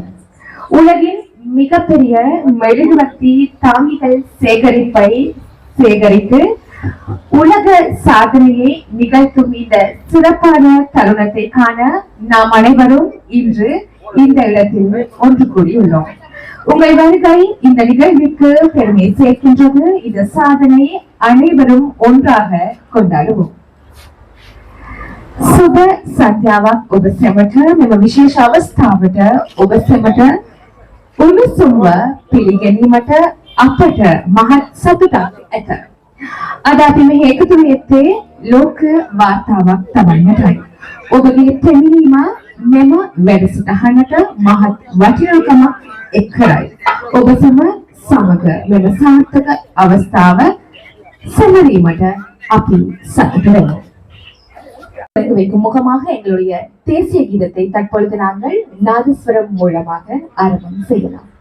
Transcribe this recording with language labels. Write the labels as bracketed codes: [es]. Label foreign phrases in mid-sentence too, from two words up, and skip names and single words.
[ta] உலகின் மிகப்பெரிய மெழுகுவர்த்தி தாங்கிகள் சேகரித்து உலக சாதனையை நிகழ்த்தும் இந்த சிறப்பான தருணத்தை காண நாம் அனைவரும் இன்று இந்த இடத்தில் ஒன்று கூடியுள்ளோம். உங்கள் வருகை இந்த நிகழ்விற்கு பெருமை சேர்க்கின்றது. இந்த சாதனை அனைவரும் ஒன்றாக கொண்டாடுவோம். [si] සුබ සන්ධ්‍යාවක් ඔබ සැමට මෙම විශේෂ අවස්ථාවට ඔබ සැමට උණුසුම්ව පිළිගැනීමට අපට මහත් සතුටක් ඇත. අද අපි මෙහි එකතු වෙත්තේ ලෝක වාර්තාවක් තබන්නටයි. ඔබගේ පැමිණීම මෙම වැඩසටහනට මහත් වටිනාකමක් එක් කරයි. ඔබ සමග මෙම සාර්ථක අවස්ථාව සැමරීමට අපි සතුටු වෙනවා. [ta] வைக்கும் முகமாக எங்களுடைய தேசிய கீதத்தை தற்பொழுது நாங்கள் நாதஸ்வரம் மூலமாக ஆரம்பம் செய்யலாம்.